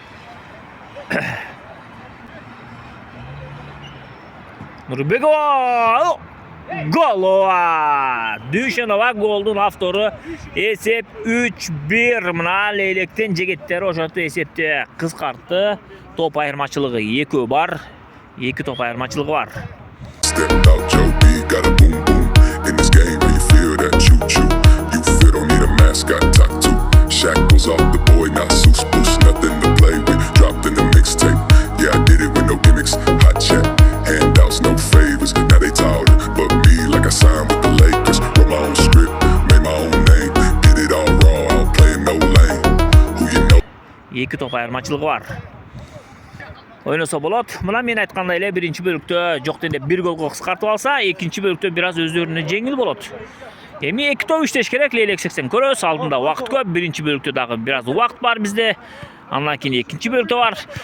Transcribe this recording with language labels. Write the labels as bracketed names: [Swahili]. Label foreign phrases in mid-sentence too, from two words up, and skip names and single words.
[Kyrgyz] Нурбекова Голова! Дүйшөнова голдун автору. Эсеп 3-1. Мына Leylектин жигиттери ошентип эсепти кыскартты. Топ айырмачылыгы 2 бар. 2 топ айырмачылыгы бар. [English] Stepped out Joe B, got a boom boom. In this game, where you feel that choo choo. You fit, don't need a mask, got tattoo. Shackles off the boy, not Zeus boost, nothing to play with. Dropped in the mixtape. Yeah, I did it with no gimmicks. Hot check, handouts, no favors. Now they tired, but me like I signed with the Lakers. Wrote my own script, made my own name. Did it all raw, I don't play in no lane. Who you know? [Kyrgyz] 2 топ айырмачылыгы бар. Ойноса болот. Мына мен айткандай эле биринчи бөлүктө жок дегенде 1 голго кыскартып алса, экинчи бөлүктө бираз өздөрүнө жеңил болот. Эми 2 топ иштеш керек. Leylek 80 көрөс. Алдында убакыт көп. Биринчи бөлүктө дагы бираз убакыт бар бизде. Андан кийин экинчи бөлүктө бар.